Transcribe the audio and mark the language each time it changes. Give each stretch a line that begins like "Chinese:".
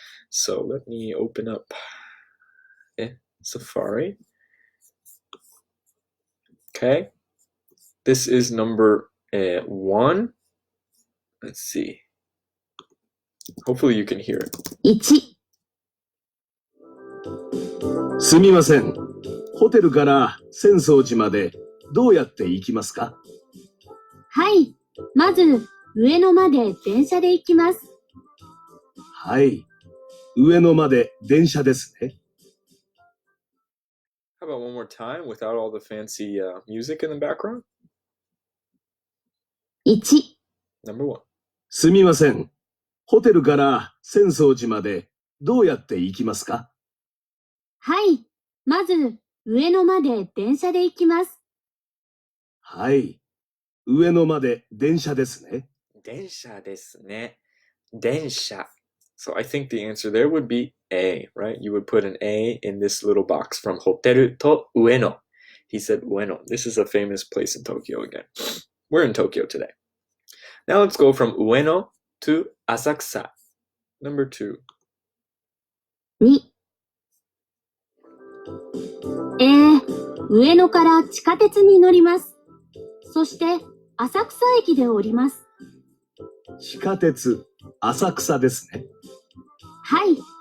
English: So let me open up Safari. Okay. This is number 1. Let's see. Hopefully you can hear it.
Japanese: 1、すみません。ホテルから浅草寺までどうやって行きますか？はい。まず、上野まで電車で行きます。はい。上野まで電車ですね。
English: How about one more time without all the fancy music in the background?
Japanese: 1、
English: Number 1.
Japanese: すみません。ホテルから浅草寺までどうやって行きますか？はい。まず、上野まで電車で行きます。はい。上野まで電車ですね。電車ですね。電車.
English: So I think the answer there would be A, right? You would put an A in this little box from hoteru to Ueno. He said Ueno. This is a famous place in Tokyo again. We're in Tokyo today. Now let's go from Ueno to Asakusa. Number 2.
Japanese: 2、上野から地下鉄に乗ります。そして、浅草駅で降ります。地下鉄浅草ですね。はい。